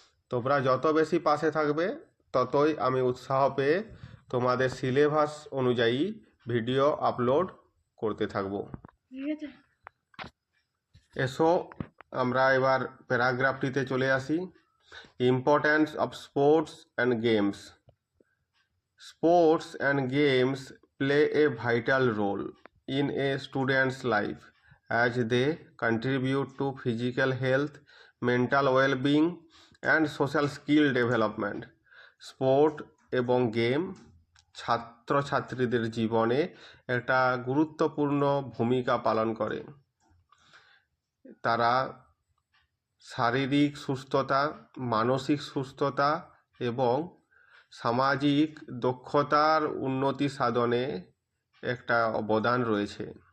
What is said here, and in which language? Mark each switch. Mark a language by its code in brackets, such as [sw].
[bn] তোমরা যত বেশি পাশে থাকবে ততই আমি উৎসাহ পেয়ে তোমাদের সিলেবাস অনুযায়ী ভিডিও আপলোড করতে থাকব। এসো আমরা এবার প্যারাগ্রাফটিতে চলে আসি। [en] Importance of sports and games. Sports and games play a vital role in a student's life as they contribute to physical health, mental well-being and social skill development. [bn] Sport এবং game ছাত্রছাত্রীদের জীবনে একটা গুরুত্বপূর্ণ ভূমিকা পালন করে। তারা শারীরিক সুস্থতা, মানসিক সুস্থতা এবং সামাজিক দক্ষতার উন্নতি সাধনে একটা অবদান রয়েছে।